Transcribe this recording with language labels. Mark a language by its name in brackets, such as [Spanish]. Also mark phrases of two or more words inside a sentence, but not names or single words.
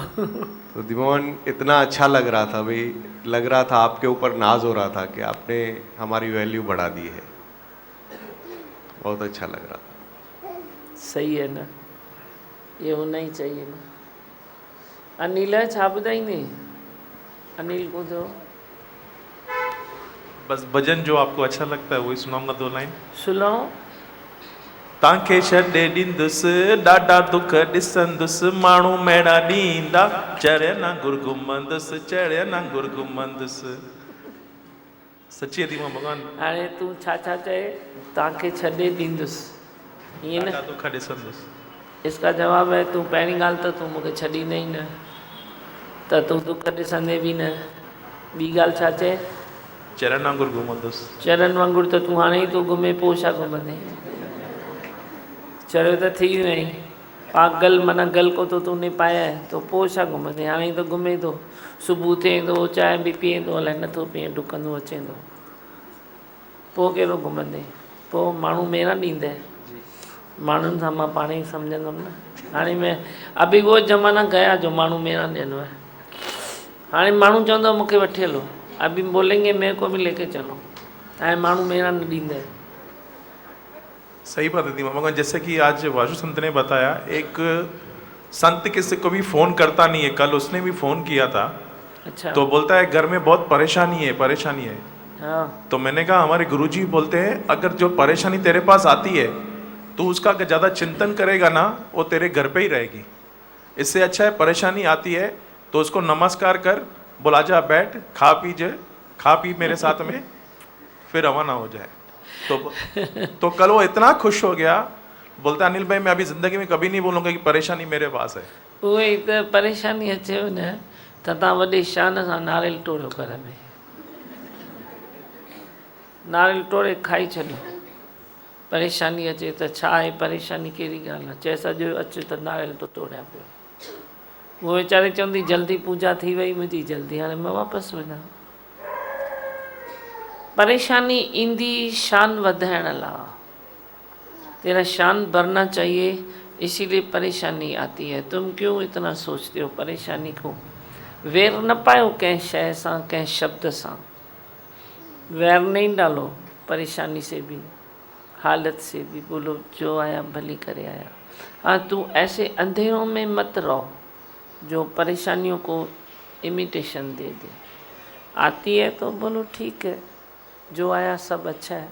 [Hindi] तो दिमाग इतना अच्छा लग रहा था भाई, लग रहा था आपके ऊपर नाज हो रहा था कि आपने हमारी वैल्यू बढ़ा दी है। बहुत अच्छा लग रहा था। सही है ना, ये होना ही चाहिए ना। [Sindhi] अनिल छा ॿुधाईंदे? अनिल को जो [Hindi] बस भजन जो आपको अच्छा लगता है वही सुनाऊंगा 2 लाइन। सुनाओ। [Sindhi] तव्हांखे छॾे ॾींदुसि ॾाढा दुख ॾिसंदुसि, माण्हू मेणा ॾींदा चढ़िया ना गुर घुमंदुसि, चढ़िया ना गुर घुमंदुसि। सची थी मां भॻवान। हाणे तूं छा छा चए? तव्हांखे छॾे ॾींदुसि, ईअं ॾाढा न? दुख ॾिसंदुसि। [Hindi] इसका जवाब है [Sindhi] तूं पहिरीं ॻाल्हि त तूं मूंखे छॾींदे ई न, त तूं दुख ॾिसंदे बि न। ॿी ॻाल्हि छा चए? चरण वांगुरु घुमंदुसि। चरन वांगुरु त तूं हाणे ई तूं घुमे, पोइ छा घुमंदे? चरियो त थी वियो आहीं, [Hindi] पागल माना गल को तो तूने पाया है, तो [Sindhi] पोइ छा घुमंदे? हाणे ई त घुमे थो, सुबुह थिए थो, चांहि बि पीए थो, अलाए नथो पीए, डुकंदो अचे थो, पोइ कहिड़ो घुमंदे? पोइ माण्हू मेणा ॾींदे? माण्हुनि सां मां पाण ई सम्झंदुमि न। [Hindi] हाणे मैं अभी वो ज़माना गया जो [Sindhi] माण्हू मेणा ॾियणो आहे। हाणे माण्हू चवंदो मूंखे वठी हलो, [Hindi] अभी बोलेंगे मेरे को भी लेके चलो, [Sindhi] हाणे माण्हू मेणा न ॾींदे। [Hindi] सही बात है दीमा भगवान। जैसे कि आज वाशु संत ने बताया, एक संत किसी को भी फोन करता नहीं है, कल उसने भी फोन किया था। अच्छा। तो बोलता है घर में बहुत परेशानी है, परेशानी है। हाँ। तो मैंने कहा हमारे गुरुजी बोलते हैं अगर जो परेशानी तेरे पास आती है तो उसका अगर ज़्यादा चिंतन करेगा ना, वो तेरे घर पे ही रहेगी। इससे अच्छा है परेशानी आती है तो उसको नमस्कार कर, बोला जा बैठ, खा पी मेरे साथ में, फिर रवाना हो जाए। तो कल वो इतना खुश हो गया, बोलता अनिल भाई मैं अभी ज़िंदगी में कभी नहीं बोलूँगा कि परेशानी मेरे पास है। [Sindhi] उहे ई त परेशानी अचेव न त तव्हां वॾे शान सां नारियल टोड़ियो [Hindi] घर में, [Sindhi] नारियल टोड़े खाई छॾियो। परेशानी अचे त छा आहे, परेशानी कहिड़ी ॻाल्हि आहे? चए सॼो अचु त नारियल तो तोड़िया पियो। उहो वीचारी चवंदी जल्दी पूजा थी वई मुंहिंजी, जल्दी हाणे मां वापसि वञा। परेशानी ईंदी शान वधाइण लाइ, [Hindi] तेरा शान बढ़ना चाहिए, इसीलिए परेशानी आती है। तुम क्यों इतना सोचते हो परेशानी को? [Sindhi] वैर न पायो कंहिं शइ सां, कंहिं शब्द सां, [Hindi] वैर नहीं डालो परेशानी से भी, हालत से भी। बोलो जो आया भली करे आया। हाँ, तू ऐसे अंधेरों में मत रहो जो परेशानियों को इमिटेशन दे दे। आती है तो बोलो ठीक है, जो आया सब अच्छा है।